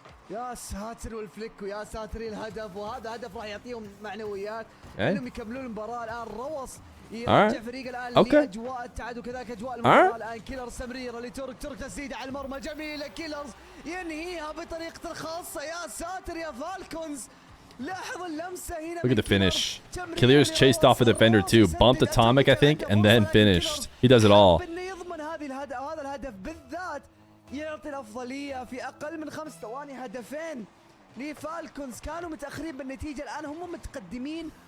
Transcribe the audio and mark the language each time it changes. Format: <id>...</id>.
<ar>يا ساتر والفليك ويا ساتر الهدف، وهذا هدف راح يعطيهم معنويات انهم يكملون المباراه. الان روس يرجع فريق الان لاجواء التعادل وكذلك اجواء المباراه. الان كيلرز تمريره لترك، ترك تسديده على المرمى جميله، كيلرز ينهيها بطريقته الخاصه. يا ساتر يا فالكونز، لاحظ اللمسه هنا.</ar> <en>Look at the finish. Killers chased off a defender too, bumped Atomic I think, and then finished. He does it all.</en> <ar>يضمن هذا الهدف بالذات، يعطي الافضليه في اقل من 5 ثواني. هدفين لفالكونز كانوا متاخرين بالنتيجه، الان هم متقدمين.</ar>